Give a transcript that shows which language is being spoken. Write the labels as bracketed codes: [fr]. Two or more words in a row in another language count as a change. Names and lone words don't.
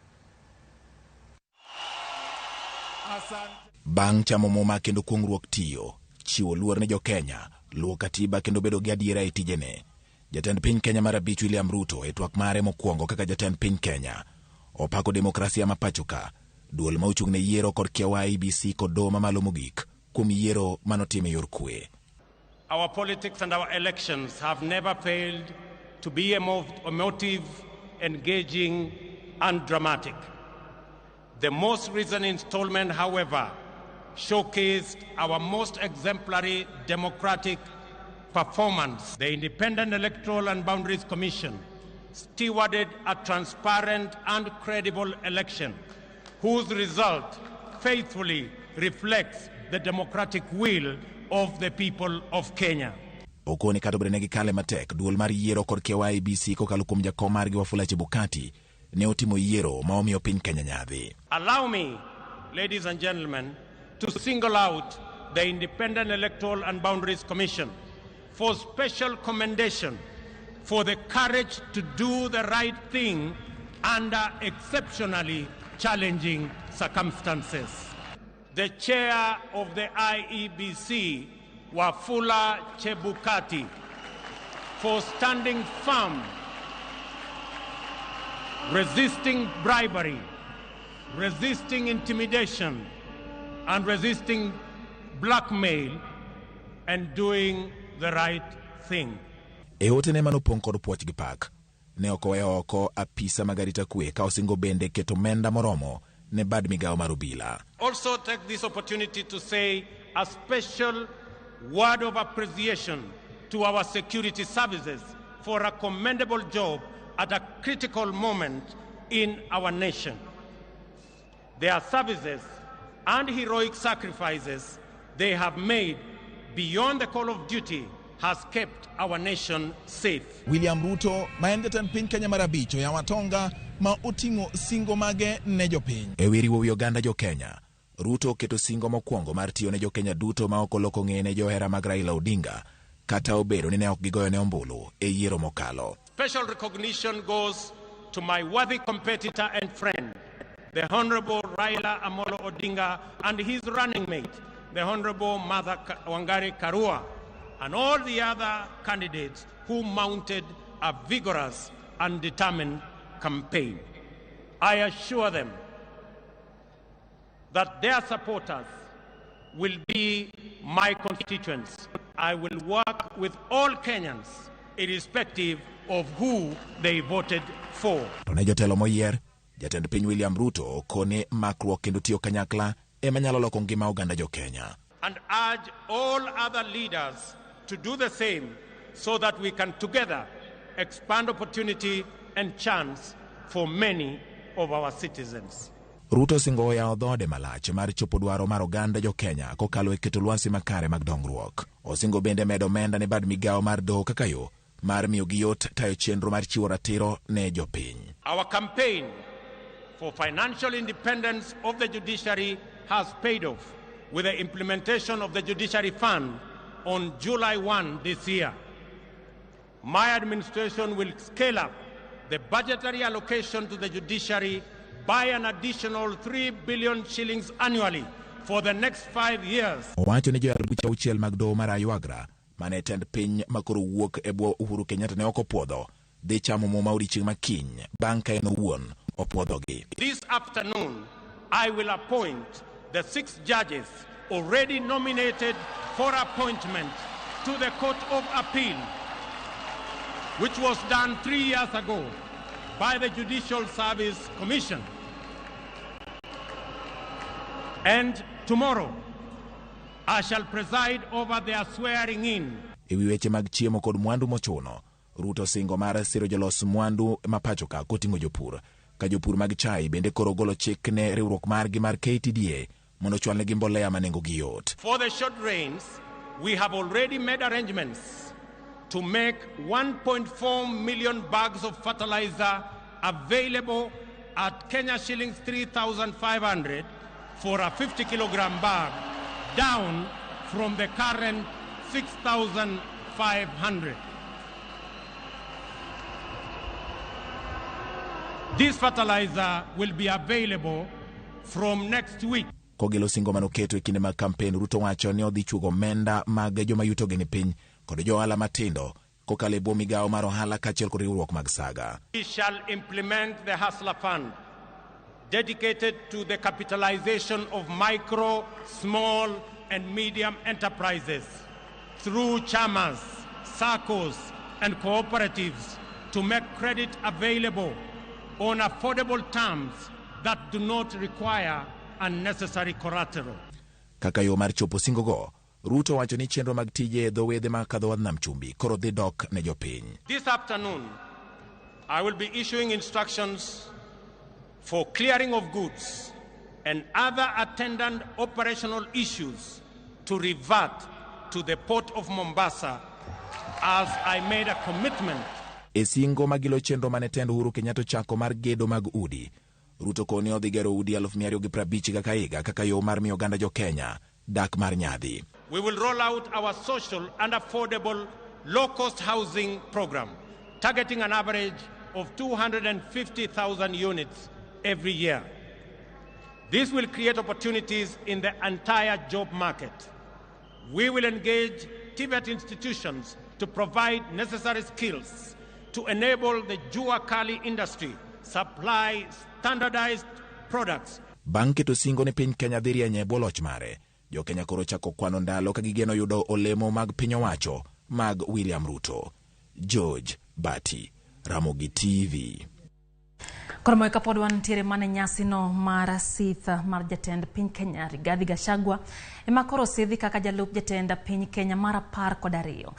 [luo] Bang' chamo muma kendo kuong'ruok tiyo, chiwo luor ne jo Kenya, luwo katiba kendo bedo gi adiera e tijene. Jatend piny Kenya mar abich William Ruto e twak mare mokwongo kaka jatend piny Kenya opako demokrasia ma pachoka, duol ma ochung' ne yiero kod kiawa IEBC kod doho mamalo mogik kuom yiero manotime yor kwe. [en] Our politics and our elections have never failed to be emotive, engaging and dramatic. The most recent installment, however, showcased our most exemplary democratic performance. The Independent Electoral and Boundaries Commission stewarded a transparent and credible election whose result faithfully reflects the democratic will of the people of Kenya. [luo] Okoni katobre negi kale matek duol mar yiero kod kiawa IEBC kokalo kuom jakom margi Wafula Chebukati ne otimo yiero ma omiyo piny Kenya nyadhi. [en] Allow me, ladies and gentlemen, to single out the Independent Electoral and Boundaries Commission for special commendation for the courage to do the right thing under exceptionally challenging circumstances. The chair of the IEBC, Wafula Chebukati, for standing firm, resisting bribery, resisting intimidation, and resisting blackmail, and doing the right thing. [luo] E ote ne manopong' kod puoch gi pak, ne okoweyo oko apisa magarita kwe ka osingo bende keto menda moromo ne bad migawo mar obila. [en] Also take this opportunity to say a special word of appreciation to our security services for a commendable job at a critical moment in our nation. Their services and heroic sacrifices they have made beyond the call of duty has kept our nation safe. [luo] William Ruto, ma en jatend piny Kenya mar abich ya watonga ma oting'o singo mage ne jopiny. E wiriwo wi oganda jo Kenya, Ruto keto singo mokwongo mar tiyo ne jo Kenya duto ma ok oloko ng'e ne johera mag Raila Odinga kata obedo ni ne ok gigoyo ne ombulu e yiero mokalo. [en] Special recognition goes to my worthy competitor and friend, the Honorable Raila Amolo Odinga, and his running mate, the Honorable Martha Wangari Karua, and all the other candidates who mounted a vigorous and determined campaign. I assure them that their supporters will be my constituents. I will work with all Kenyans, irrespective of who they voted for. [luo] Ne jotelo moyier, jatend piny William Ruto kone makruok kendo tiyo kanyakla ema nyalo loko ngima oganda jo Kenya. [en] And urge all other leaders to do the same so that we can together expand opportunity and chance for many of our citizens. [luo] Ruto singo oyawo dhode malach mar chopo dwaro mar oganda jo Kenya kokalo e keto lwasi makare mag dongruok. Osingo bende medo omenda ne bad migawo mar doho kaka yo mar miyo gi yot tayo chenro mar chiwo ratiro ne jopiny. [en] Our campaign for financial independence of the judiciary has paid off with the implementation of the Judiciary Fund on July 1 this year. My administration will scale up the budgetary allocation to the judiciary by an additional 3 billion shillings annually for the next 5 years. [luo] Owacho ni joyal buche auchiel mag doho mar Aywagra mane tend piny makoro wuok e bwo Uhuru Kenyatta ne ok opwodho dhi chamo muma odiechieng' makiny bang' ka en owuon opwodhogi. [en] This afternoon, I will appoint the 6 judges already nominated for appointment to the Court of Appeal, which was done 3 years ago by the Judicial Service Commission. And tomorrow, I shall preside over their swearing in. [luo] E wi weche mag chiemo kod mwandu mochuno, Ruto singo mar siro jolos mwandu mapacho ka koting'o jopur. Ka jopur mag chai bende koro golo chik ne riwruok margi mar KTDA mondo chwalne gi mbolea manengo gi yot. [en] For the short rains, we have already made arrangements to make 1.4 million bags of fertilizer available at Kenya shillings 3,500 for a 50-kilogram bag, down from the current 6,500. This fertilizer will be available from next week. [luo] Kogelo singo manoketo e kinde mag kampen, Ruto wacho ni odhi chugo omenda mag joma yutogi ni piny kod johala matindo kokalo e bwo migawo mar ohala kaachiel kod riwruok mag saga. [en] We shall implement the Hustler Fund, dedicated to the capitalization of micro, small, and medium enterprises through chamas, SACCOs, and cooperatives to make credit available on affordable terms that do not require unnecessary collateral. [luo] Kaka yo mar chopo singo go, Ruto wacho ni chenro mag tije dho wedhe ma kadho wadh nam chumbi koro dhi dok ne jopiny. [en] This afternoon, I will be issuing instructions for clearing of goods and other attendant operational issues to revert to the port of Mombasa, as I made a commitment. [luo] E singo magilo chenro mane tend Uhuru Kenyatta chako mar gedo mag udi, Ruto koni odhi gero udi 250 kaka higa kaka yo mar miyo oganda jo Kenya dak mar nyadhi. [en] We will roll out our social and affordable low-cost housing program, targeting an average of 250,000 units every year. This will create opportunities in the entire job market. We will engage TVET institutions to provide necessary skills to enable the [sw] Jua Kali [en] industry supply standardized products. [luo] Bang' keto singo ne piny Kenya dhiri enye bwo loch mare, jo Kenya koro chako kwano ndalo ka gigeno yudo olemo mag piny owacho mag William Ruto. George Bati, Ramogi TV. Kormoika pod wantiere mane nyasi no mar sith mar jatend piny Kenya Rigathi Gachagua ema koro sidhi kaka jalup jatend piny Kenya mar 12.